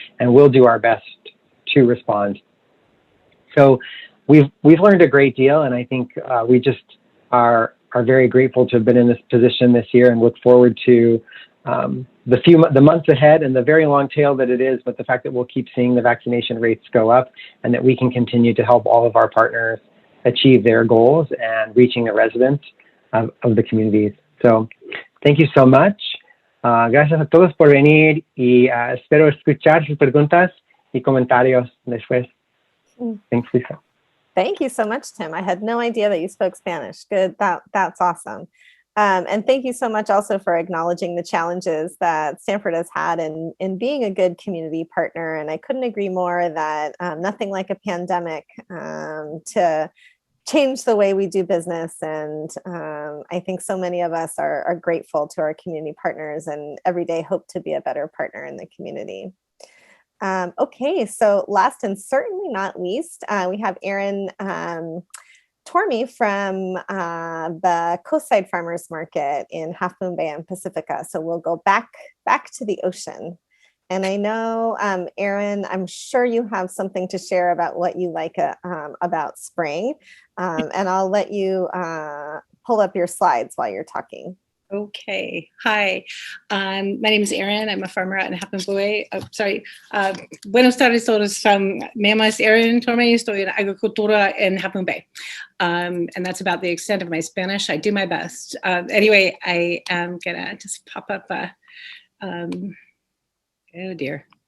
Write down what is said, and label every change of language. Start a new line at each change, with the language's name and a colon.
English: And we'll do our best to respond. So we've learned a great deal, and I think we just are very grateful to have been in this position this year and look forward to the months ahead and the very long tail that it is, but the fact that we'll keep seeing the vaccination rates go up and that we can continue to help all of our partners achieve their goals and reaching the residents of the communities. So thank you so much.
Spanish: Gracias a todos por venir y espero escuchar sus preguntas y comentarios después.
English: Thanks, Lisa. Thank you so much, Tim. I had no idea that you spoke Spanish. Good. That's awesome. And thank you so much also for acknowledging the challenges that Stanford has had in being a good community partner. And I couldn't agree more that nothing like a pandemic to change the way we do business. And I think so many of us are grateful to our community partners and every day hope to be a better partner in the community. Okay, so last and certainly not least, we have Erin Tormey from the Coastside Farmers Market in Half Moon Bay and Pacifica. So we'll go back to the ocean. And I know, Erin, I'm sure you have something to share about what you like about spring. And I'll let you pull up your slides while you're talking. Okay. Hi. My name is Erin. I'm a farmer out in Half Moon Bay.
Spanish: Buenas tardes todos. Me llamo Erin Tormey. Estoy en agricultura en Half Moon Bay.
English: And that's about the extent of my Spanish. I do my best. Anyway, I am going to just pop up oh dear.